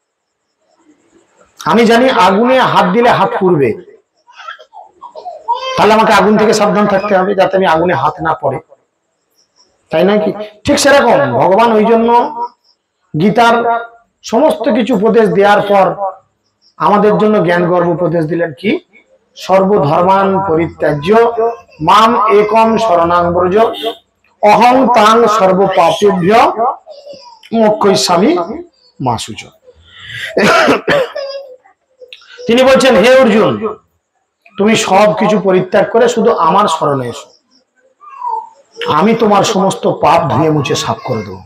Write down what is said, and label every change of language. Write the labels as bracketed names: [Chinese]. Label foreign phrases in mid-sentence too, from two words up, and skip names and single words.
[Bangla] আমি জানি আগুনে হাত দিলে হাত পুড়বে, তাহলে আমাকে আগুন থেকে সাবধান থাকতে হবে যাতে আমি আগুনে হাত না পড়ে, তাই নয় কি? ঠিক সেরকম ভগবান ওই জন্য গীতার সমস্ত কিছু উপদেশ দেওয়ার পর আমাদের জন্য জ্ঞান গর্ব উপদেশ দিলেন কি? [Sanskrit] সর্বধর্মান পরিত্যাজ্য মাম একম শরণাং ব্রজ অহং তাং সর্ব পাপেভ্য মোক্ষয়িষ্যামি মা শুচ। [Bangla] তিনি বলছেন, হে অর্জুন, তুমি সব কিছু পরিত্যাগ করে শুধু আমার শরণে এসো, আমি তোমার সমস্ত পাপ ধুয়ে মুছে সাফ করে দেবো।